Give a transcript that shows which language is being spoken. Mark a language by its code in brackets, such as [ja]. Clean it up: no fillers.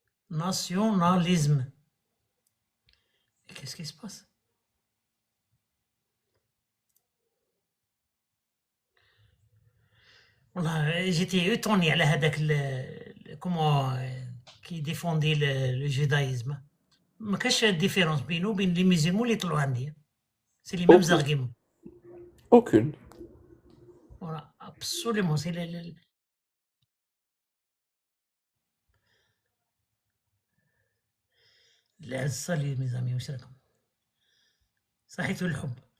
[fr] Nationalisme. Qu'est-ce qui se passe? والله j'étais étonné [ar] على هذاك [fr] comment qui défendait le judaïsme. [ar] ما كاش [fr] différence [ar] بينه وبين [fr] les musulmans [ar] اللي طلعوا عندي. [fr] C'est les mêmes arguments. Aucune. Voilà, absolument. C'est salut mes amis, [ar] وش راكم؟ صحيتوا الحب.